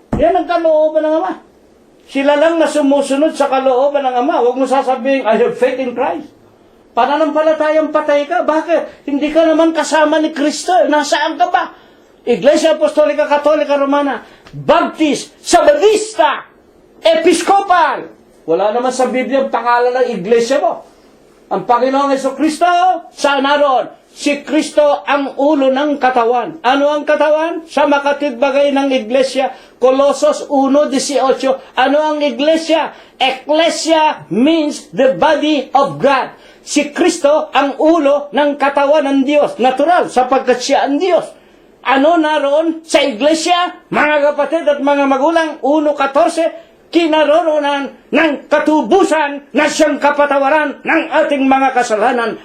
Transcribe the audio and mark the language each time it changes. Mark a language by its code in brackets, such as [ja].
[tl] Yan ang kalooban ng Ama. Sila lang na sumusunod sa kalooban ng Ama. Huwag mo sasabihin, [en] I have faith in Christ. [tl] Pananampalatayang patay ka. Bakit? Hindi ka naman kasama ni Kristo. Nasaan ka ba? Iglesia Apostolika Katolika Romana, Baptist, Sabadista, Episcopal. Wala naman sa Biblia ang pangalan ng iglesia mo. Ang Panginoong Jesucristo, saan naroon? Si Kristo ang ulo ng katawan. Ano ang katawan? Sa makatid bagay ng iglesia, Colossus 1:18. Ano ang iglesia? [en] Ecclesia means the body of God. [tl] Si Kristo ang ulo ng katawan ng Diyos. Natural, sapagkat siya ang Diyos. Ano naroon sa iglesia, mga kapatid at mga magulang? 1:14, kinaroroonan ng katubusan na siyang kapatawaran ng ating mga kasalanan.